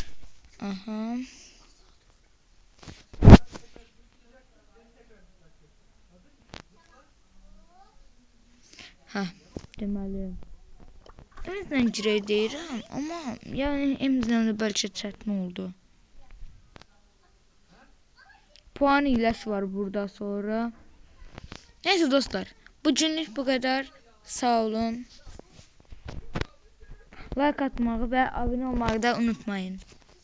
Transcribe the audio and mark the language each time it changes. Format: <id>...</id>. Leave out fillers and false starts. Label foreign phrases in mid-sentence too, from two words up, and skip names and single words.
<az>Aha. deməli. Emzlə girək deyirəm, amma yəni emzlə də bəlkə çətin oldu. Puan hiləsi var burada sonra.</az> <tr>Neyse dostlar, bugünlük bu kadar. Sağ olun. Like atmağı ve abone olmağı da unutmayın.</tr>